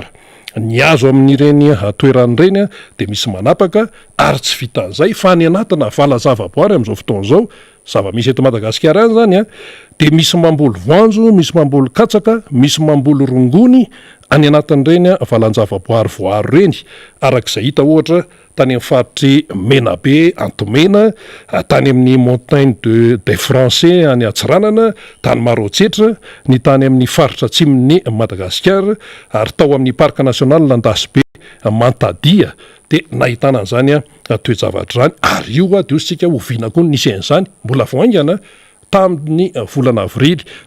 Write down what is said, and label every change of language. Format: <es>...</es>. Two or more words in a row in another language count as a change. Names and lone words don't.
<mg>Ny azo amin'ireny toeran'ireny de misy manapaka ary tsy vitan'izay fa ny anatina valan-javaboary amin'izao fotoana zao zava-misy eto Madagasikara any zany de misy mamboly voanjo, misy mamboly katsaka, misy mamboly rongony any anatin'ireny valan-javaboary voaro reny arak'izay hita ohatra tany amin'ny faritry Menabe, Antomena, tany amin'ny montagne des Français any Atsiranana, tany Marotsetra, ny tany amin'ny faritra atsimon'ny Madagasikara ary tao amin'ny parc national Landasibe Mantadia de nahitana an'izany toe-javatra zany ary io de ositsika oviana koa nisy an'izany mbola voaingana tamin'ny volana avrily</mg>